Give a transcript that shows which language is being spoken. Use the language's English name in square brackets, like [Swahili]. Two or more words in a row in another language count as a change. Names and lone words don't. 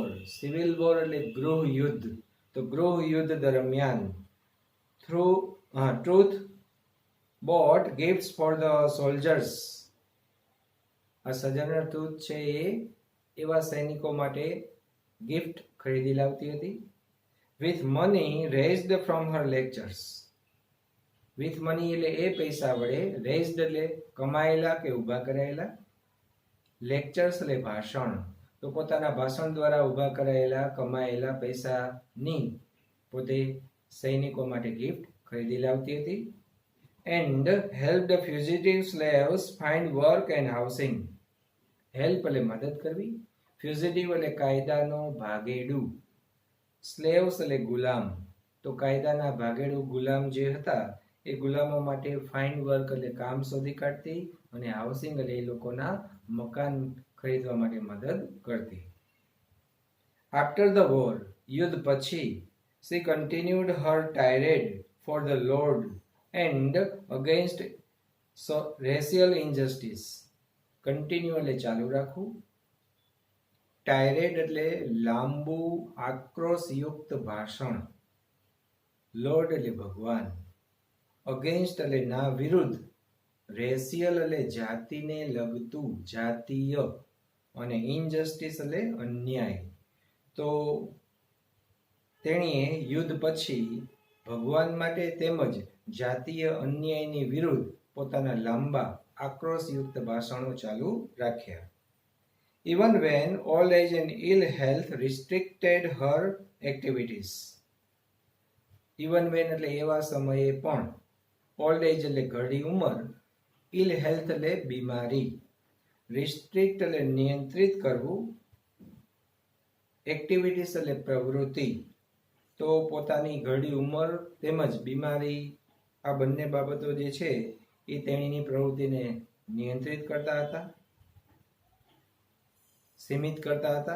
[English] civil war [Gujarati] એટલે ગૃહ યુદ્ધ, તો ગૃહ યુદ્ધ દરમિયાન [English] Truth bought gifts for the soldiers. [Gujarati] આ સજનર ટ્રુથ છે એ એવા સૈનિકો માટે ગિફ્ટ ખરીદી લાવતી હતી. [English] with money raised from her lectures. with money [Gujarati] એટલે એ પૈસા વડે, raised એટલે કમાયેલા કે ઊભા કરાયેલા, લેક્ચર્સ એટલે ભાષણ, તો પોતાના ભાષણ દ્વારા ઊભા કરાયેલા કમાયેલા પૈસાની પોતે સૈનિકો માટે ગિફ્ટ ખરીદી લાવતી હતી. [English] and helped fugitive slaves find work and housing. [Gujarati] હેલ્પ એટલે મદદ કરવી, ફ્યુઝિટિવ એટલે કાયદાનો ભાગેડુ, સ્લેવ્સ એટલે ગુલામ, તો કાયદાના ભાગેડુ ગુલામ જે હતા એ ગુલામો માટે [English] find work [Gujarati] એટલે કામ શોધી કાઢતી, અને હાઉસિંગ એટલે એ લોકોના મકાન ખરીદવા માટે મદદ કરતી. [English] After the war, [Gujarati] યુદ્ધ પછી, [English] she continued her tirade for the Lord and against racial injustice. [Gujarati] કન્ટિન્યુ એટલે ચાલુ રાખવું, ટાયરેડ એટલે લાંબુ આક્રોશયુક્ત ભાષણ, લોર્ડ એટલે ભગવાન, અગેન્સ્ટ એટલે ના વિરુદ્ધ, રેશિયલ એટલે જાતિને લગતું, જાતીય, અને ઇનજસ્ટિસ એટલે અન્યાય. તો તેણીએ યુદ્ધ પછી ભગવાન માટે તેમજ જાતીય અન્યાયની વિરુદ્ધ પોતાના લાંબા આક્રોશયુક્ત ભાષણો ચાલુ રાખ્યા. [English] Even when old age and ill health restricted her activities. Even when [Gujarati] એટલે એવા સમયે પણ, [English] old age [Gujarati] એટલે ઘરડી ઉંમર, [English] ill health [Gujarati] એટલે બીમારી, રિસ્ટ્રિક્ટ એટલે નિયંત્રિત કરવું, એક્ટિવિટીઝ એટલે પ્રવૃત્તિ. તો પોતાની ઘરડી ઉંમર તેમજ બીમારી, આ બંને બાબતો જે છે એ તેણીની પ્રવૃત્તિને નિયંત્રિત કરતા હતા, સીમિત કરતા હતા.